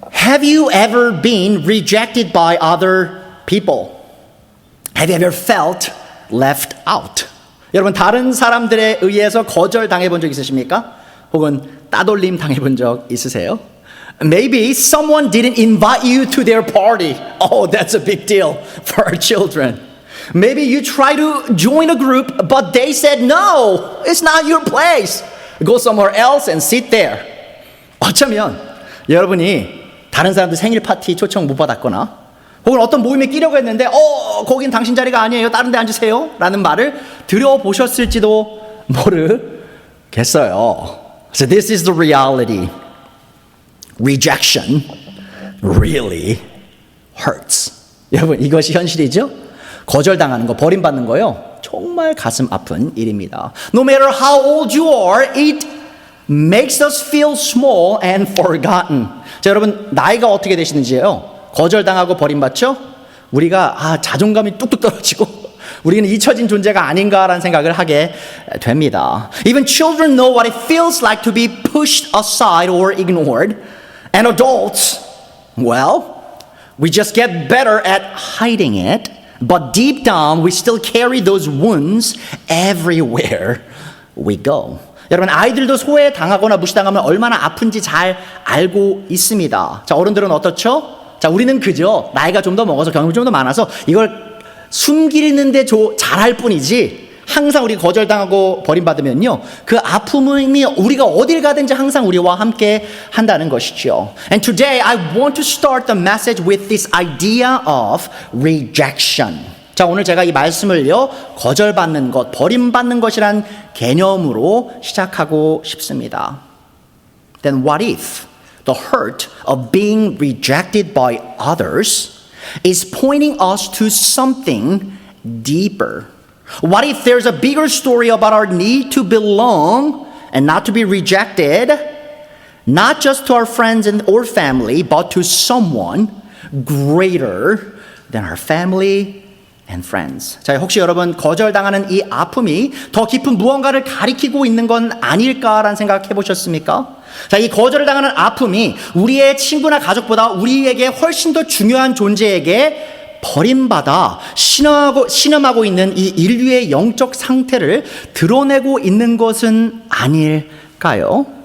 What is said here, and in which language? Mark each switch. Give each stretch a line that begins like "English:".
English: Have you ever been rejected by other people? Have you ever felt left out?
Korean: 여러분 다른 사람들에 의해서 거절당해 본 적 있으십니까? 혹은 따돌림 당해 본 적 있으세요?
English: Maybe someone didn't invite you to their party. Oh, that's a big deal for our children. Maybe you try to join a group, but they said, no, it's not your place. Go somewhere else and sit there.
Korean: 어쩌면 여러분이 다른 사람들 생일 파티 초청 못 받았거나 혹은 어떤 모임에 끼려고 했는데 거긴 당신 자리가 아니에요. 다른 데 앉으세요. 라는 말을 들어보셨을지도 모르겠어요.
English: So this is the reality. Rejection really hurts.
Korean: 여러분 이것이 현실이죠? 거절당하는 거, 버림받는 거요. 정말 가슴 아픈 일입니다.
English: No matter how old you are, it makes us feel small and forgotten.
Korean: 자, 여러분 나이가 어떻게 되시는지요? 거절당하고 버림받죠? 우리가 자존감이 뚝뚝 떨어지고 우리는 잊혀진 존재가 아닌가라는 생각을 하게 됩니다.
English: Even children know what it feels like to be pushed aside or ignored. And adults, well, we just get better at hiding it. But deep down, we still carry those wounds everywhere we go.
Korean: 여러분, 아이들도 소외 당하거나 무시당하면 얼마나 아픈지 잘 알고 있습니다. 자, 어른들은 어떻죠? 자, 우리는 그저 나이가 좀 더 먹어서 경험이 좀 더 많아서 이걸 숨기는데 잘할 뿐이지 항상 우리 거절당하고 버림받으면요 그 아픔이 우리가 어딜 가든지 항상 우리와 함께 한다는 것이죠.
English: And today I want to start the message with this idea of rejection.
Korean: 자, 오늘 제가 이 말씀을요 거절받는 것, 버림받는 것이란 개념으로 시작하고 싶습니다.
English: Then what if the hurt of being rejected by others is pointing us to something deeper? What if there's a bigger story about our need to belong and not to be rejected, not just to our friends or family, but to someone greater than our family and friends?
Korean: 자, 혹시 여러분 거절당하는 이 아픔이 더 깊은 무언가를 가리키고 있는 건 아닐까라는 생각 해보셨습니까? 자, 이 거절을 당하는 아픔이 우리의 친구나 가족보다 우리에게 훨씬 더 중요한 존재에게 버림받아 신음하고 있는 이 인류의 영적 상태를 드러내고 있는 것은 아닐까요?